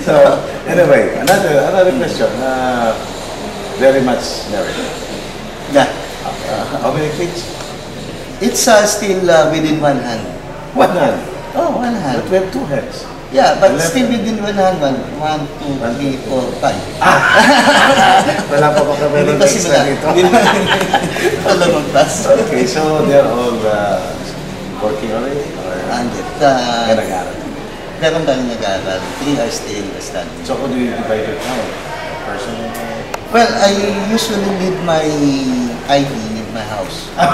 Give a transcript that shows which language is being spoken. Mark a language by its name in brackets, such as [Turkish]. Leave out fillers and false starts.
[English] So, anyway, another question. Very much married. Yeah. How many kids? It's still within one hand. One hand. Oh, one hand. But we have two hands. Yeah, but still within one hand. 1, 2, 3, 4, 5. [Filipino] Wala pa kami ng extra dito. Wala magpas. [English] Okay, so they're all working already? [Filipino] Nag-aaral? Meron tayo nag-aaral. [English] 3 are still studying. So how do you divide your time? Personal? Well, I usually leave my ID in my house.